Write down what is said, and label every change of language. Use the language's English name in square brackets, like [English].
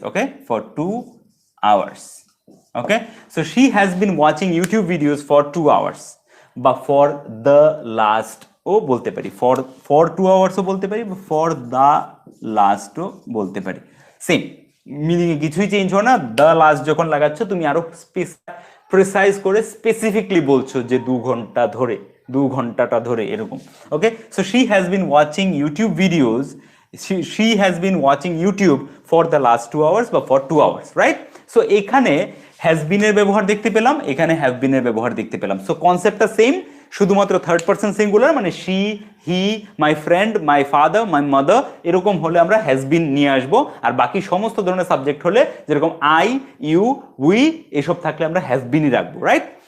[English] Okay, for 2 hours। Okay, so she has been watching YouTube videos for 2 hours, বা for the last [Bangla] ও বলতে পারি, [English] for 2 hours ও বলতে পারি, ফর দ্য লাস্টও বলতে পারি, [Bangla] সেম মিনিং এ কিছুই চেঞ্জ হয় না। দ্য লাস্ট যখন লাগাচ্ছ তুমি আরো প্রিসাইজ করে স্পেসিফিকলি বলছো যে 2 ঘন্টা ধরে, 2 ঘন্টাটা ধরে, এরকম। [English] okay, so she has been watching YouTube videos, she has been watching YouTube for the last 2 hours [Bangla] বা [English] for 2 hours, right? [Bangla] সো এখানে হ্যাজ বিন এর ব্যবহার দেখতে পেলাম, এখানে হ্যাভ বিন এর ব্যবহার দেখতে পেলাম। সো কনসেপ্টটা সেম, শুধুমাত্র থার্ড পারসন সিঙ্গুলার, মানে she, he, my friend, my father, my mother, এরকম হলে আমরা হ্যাজ বিন নিয়ে আসবো। আর বাকি সমস্ত ধরনের সাবজেক্ট হলে যেরকম আই, ইউ, উই এসব থাকলে আমরা হ্যাভ বিনই রাখবো, রাইট?